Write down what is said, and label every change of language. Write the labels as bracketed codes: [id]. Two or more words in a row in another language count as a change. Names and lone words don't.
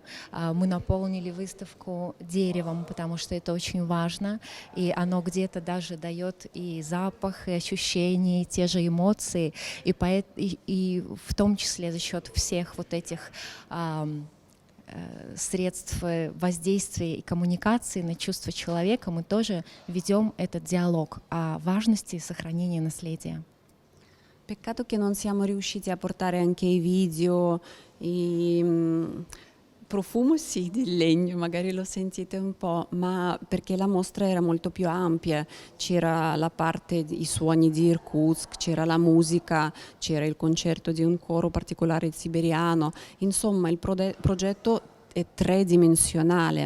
[ru] Мы наполнили выставку деревом, потому что это очень важно, и оно где-то даже дает и запах, и ощущения, и те же эмоции, и в том числе за счет всех вот этих средств воздействия и коммуникации на чувства человека мы тоже ведем этот диалог о важности сохранения наследия. [it] Peccato che non siamo riusciti a portare anche i video, profumo sì di legno, magari lo sentite un po', ma perché la mostra era molto più ampia, c'era la parte, i suoni di Irkutsk, c'era la musica, c'era il concerto di un coro particolare siberiano, insomma il progetto è tridimensionale.